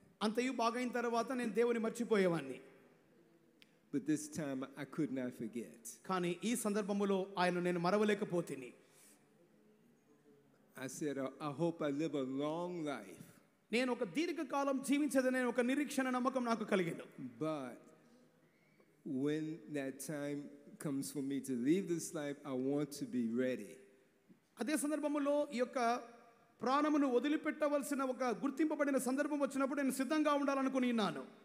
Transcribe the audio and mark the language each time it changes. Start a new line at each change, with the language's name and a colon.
Telugu: అంతయు బాగైన తర్వాత నేను దేవుని మర్చిపోయేవాన్ని.
English: But this time I could not forget.
Telugu: కానీ ఈ సందర్భములో ఆయన నేను మరవలేకపోతిని.
English: I said, I hope I live a long life.
Telugu: నేను ఒక దీర్ఘకాలం జీవించేదనే ఒక నిరీక్షణ నమ్మకం నాకు కలిగింది.
English: But when that time comes for me to leave this life, I want to be ready.
Telugu: అదే సందర్భములో ఈ యొక్క ప్రాణమును వదిలిపెట్టవలసిన ఒక గుర్తింపబడిన సందర్భం వచ్చినప్పుడు నేను సిద్ధంగా ఉండాలనుకుని ఉన్నాను.